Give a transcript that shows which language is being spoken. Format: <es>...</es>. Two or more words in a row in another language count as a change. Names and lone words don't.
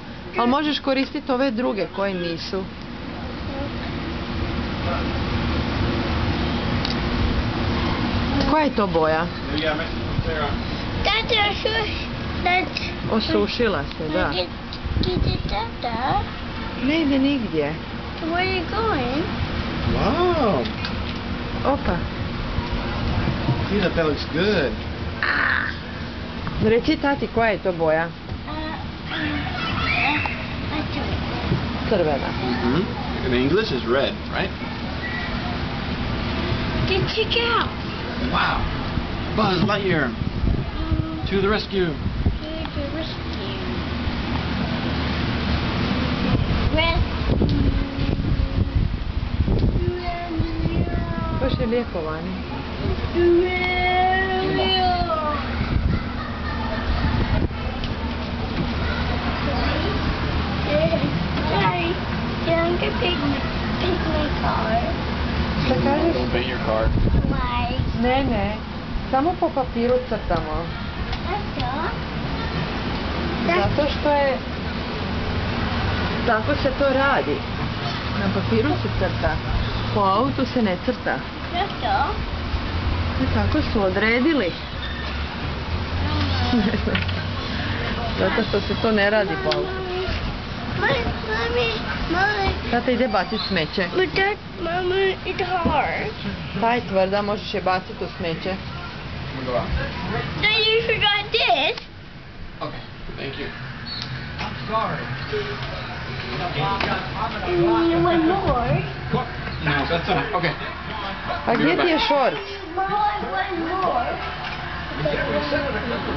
<bs>Ali možeš koristiti ove druge koje nisu. Koja je to boja? Osušila se, da. Ne ide nigdje.</bs> <en>Where are you going? Wow.</en> <bs>Opa.</bs> <en>Peanut, that looks good.</en> <bs>Reci tati, koja je to boja? Crvena.</bs> <en>In English is red, right? Check out. Wow. Buzz Lightyear. To the rescue.</en> <bs>Baš je lijepo vani.</bs> <en>Sorry, don't get pick my car.</en> <bs>Šta kažeš?</bs> <en>Don't paint your car. Why?</en> <bs>Ne, samo po papiru crtamo. Zašto? Zato što je... Tako se to radi. Na papiru se crta. Po autu se ne crta. Zašto? Tako su odredili. Zato što se to ne radi po autu. Mami. Tata ide baciti smeće.</bs> <en>But that, Mama, it's hard.</en> <bs>Ta je tvrda, možeš je baciti u smeće.</bs> <en>Then you forgot this. Okay, thank you. And one more. No, that's enough. Okay.</en> <bs>A gdje ti je šort?</bs> <en>Mom, one more.</en>